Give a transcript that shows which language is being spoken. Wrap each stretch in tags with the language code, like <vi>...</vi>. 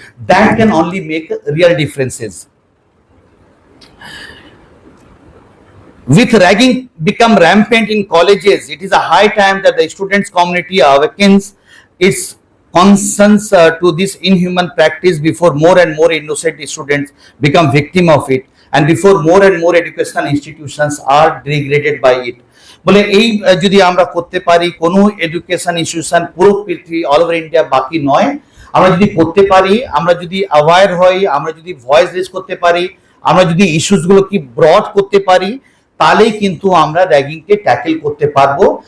<en>That can only make real differences. With ragging become rampant in colleges, it is a high time that the students' community awakens its concerns to this inhuman practice before more and more innocent students become victim of it, and before more and more educational institutions are degraded by it.</en> <bn>বলে এই যদি আমরা করতে পারি, কোনো education institution পুরো পৃথিবী all over India বাকি নয়, আমরা যদি করতে পারি, আমরা যদি অ্যাওয়্যার হই, আমরা যদি ভয়েস রেজ করতে পারি, আমরা যদি ইস্যুসগুলো কি ব্রড করতে পারি, তাহলেই কিন্তু আমরা র্যাগিংকে ট্যাকেল করতে পারবো।</bn>